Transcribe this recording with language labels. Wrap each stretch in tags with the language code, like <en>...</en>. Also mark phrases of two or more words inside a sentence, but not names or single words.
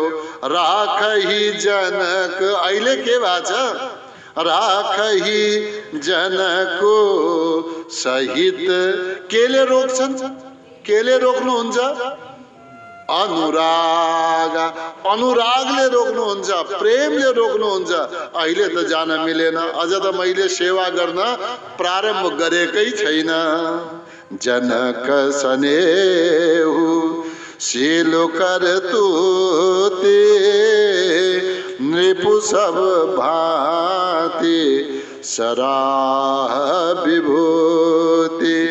<awa>राखहि जनक,</awa> <ne>अहिले के भएको छ,</ne> <awa>राखहि जनको सहित।</awa> <ne>केले रोक्छन्, केले रोक्नुहुन्छ, अनुराग, अनुरागले रोक्नुहुन्छ, प्रेमले रोक्नुहुन्छ। अहिले त जान मिलेन, अझ त मैले सेवा गर्न प्रारम्भ गरेकै छैन।</ne> <awa>जनक स्नेहु शीलो कर तूति, नृपु सब भांति सराह विभूति।</awa>